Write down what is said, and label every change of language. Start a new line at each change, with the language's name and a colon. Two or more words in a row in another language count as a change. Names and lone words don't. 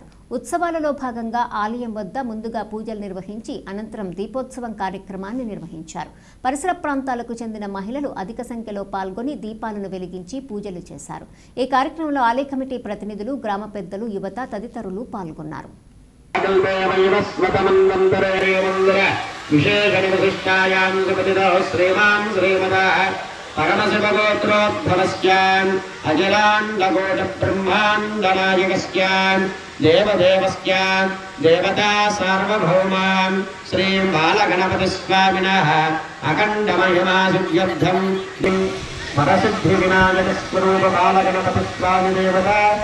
Telugu: ఉత్సవాలలో భాగంగా ఆలయం వద్ద ముందుగా పూజలు నిర్వహించి అనంతరం దీపోత్సవం కార్యక్రమాన్ని నిర్వహించారు. పరిసర ప్రాంతాలకు చెందిన మహిళలు అధిక సంఖ్యలో పాల్గొని దీపాలను వెలిగించి పూజలు చేశారు. ఈ కార్యక్రమంలో ఆలయ కమిటీ ప్రతినిధులు, గ్రామ పెద్దలు, యువత తదితరులు పాల్గొన్నారు.
Sanskrit: परमशिवगोत्रोद्भवस्यान् अखिलाण्डकोटिब्रह्माण्डनायकस्यान् देवदेवस्यान् देवता सार्वभौमान् श्रीं बालगणपतिस्वामिनः अखण्डमहिमासुव्यब्धं परसिद्धिविनायकस्वरूप बालगणपतिस्वामि देवता